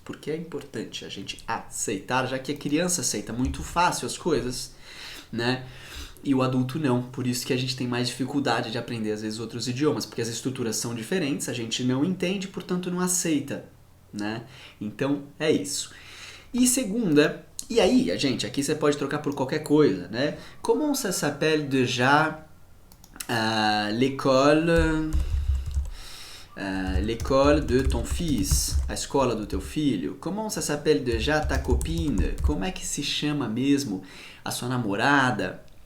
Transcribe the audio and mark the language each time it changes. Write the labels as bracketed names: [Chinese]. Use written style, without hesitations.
[Portuguese] Porque é importante a gente aceitar, já que a criança aceita muito fácil as coisas, né? E o adulto não. Por isso que a gente tem mais dificuldade de aprender às vezes outros idiomas, porque as estruturas são diferentes, a gente não entende, portanto não aceita, né? Então é isso. E segunda, e aí, gente, aqui você pode trocar por qualquer coisa, né? [French] Comment ça s'appelle déjà l'école de ton fils, [Portuguese] a escola do teu filho? [French] Comment ça s'appelle déjà ta copine? [Portuguese] Como é que se chama mesmo a sua namorada?